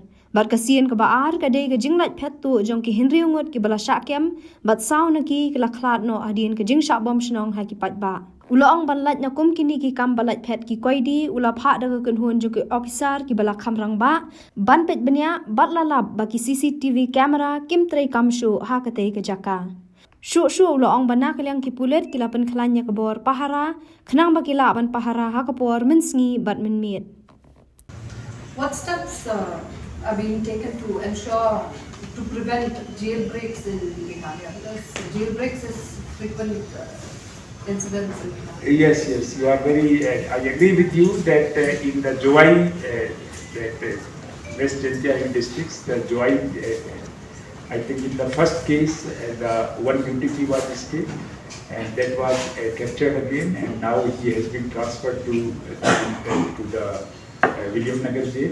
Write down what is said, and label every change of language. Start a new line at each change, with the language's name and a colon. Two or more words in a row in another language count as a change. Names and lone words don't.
Khasi: bat kasien ka baar ka de ka jinglat phet tu jong ki Henry ngot ki bala syakem bat saw na ki laklat no adin ka jing syak bom snong ha ki pat ba ulaong balat na kum kini ki kam balat phet ki koidi ula pha da ka kunhun jo ki officer ki bala khamrang ba ban pet banya bat lalap ba ki
English: CCTV camera
Khasi: kim Treikam Shuh ha ka te ka jaka Shuh ulaong bana kalyang ki pulet ki lapan Pynkhlaiñ ka bor Pahara khnang ba ki la ban Pahara ha ka por mensngi bat menmiet.
English: What steps are being taken to ensure to prevent jailbreaks in Meghalaya? Because jailbreaks is frequent incidents in Meghalaya. Yes, you are very. I agree with you that in the Jowai, West Jhantiari districts, the Jowai, I think in the first case, the one duty was escaped, and that was captured again, and now he has been transferred to the William Nagar jail.